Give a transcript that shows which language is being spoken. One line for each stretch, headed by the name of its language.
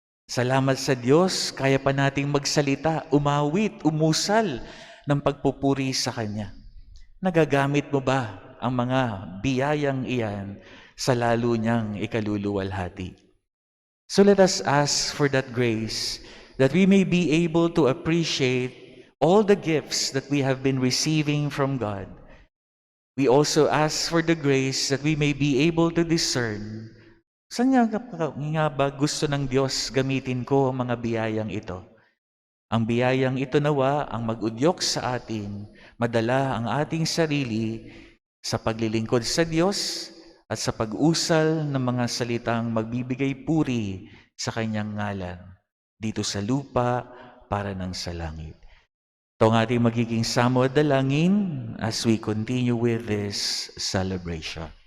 Filipino: Salamat sa Diyos, kaya pa nating magsalita, umawit, umusal ng pagpupuri sa Kanya. Nagagamit mo ba ang mga biyayang iyan sa lalo niyang ikaluluwalhati?
English: So let us ask for that grace that we may be able to appreciate all the gifts that we have been receiving from God. We also ask for the grace that we may be able to discern
Filipino: saan nga ba gusto ng Diyos gamitin ko ang mga biyayang ito? Ang biyayang ito nawa ang mag-udyok sa atin, madala ang ating sarili sa paglilingkod sa Diyos at sa pag-usal ng mga salitang magbibigay puri sa Kanyang ngalan dito sa lupa para ng sa langit. Ito ang ating magiging samo at dalangin
English: as we continue with this celebration.